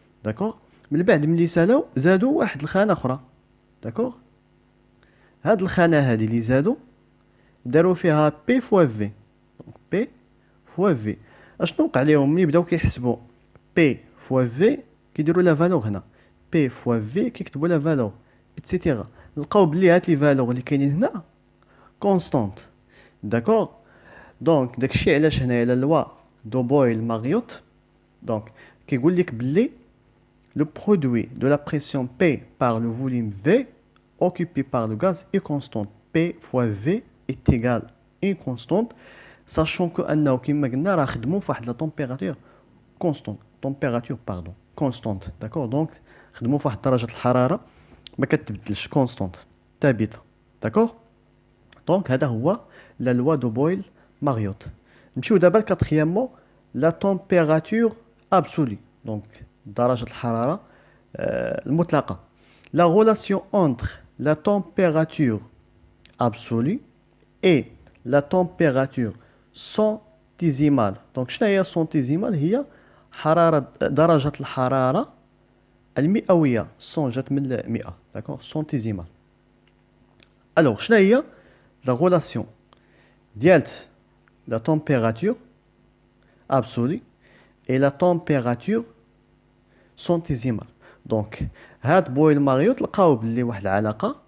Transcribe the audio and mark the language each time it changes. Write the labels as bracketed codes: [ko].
[ar] داكوغ، من بعد ملي سالاو زادوا واحد الخانه اخرى. داكوغ، هاد الخانه هادي اللي زادوا داروا فيها بي فوا في. دونك بي فوا في اشنو وقع لهم ملي بداو كيحسبوا بي فوا في؟ كيديروا لا فالور هنا بي فوا في، كيكتبوا لا فالور ايتترا. لقاو بلي هاد لي فالور اللي كاينين هنا كونستانت. [fr] داكوغ، دونك داكشي علاش هنايا لا لوا دو بويل ماريوت دونك كيقول لك بلي le produit de la pression P par le volume V occupé par le gaz est constante. P fois V est égal à une constante, sachant que أنه كما قلنا راه خدموا في واحد لا température constante. température pardon constante. d'accord. [ar] donc خدموا في واحد درجة الحرارة ما كتبدلش constante ثابتة. [fr] d'accord. donc هذا هو la loi de Boyle Mariotte. نمشيو دابا لكاتريامون لا température absolue. [ar] donc درجة الحرارة المطلقة. [fr] La relation entre la température absolue et la température centésimale. [ar] donc شنو هي centésimale؟ هي حرارة درجة الحرارة المئوية. 100 جات من 100. d'accord. centésimale. alors شنو هي la relation ديالت la température absolue et la température centésimale؟ دونك هاد بويل ماريوت لقاو بلي واحد العلاقه.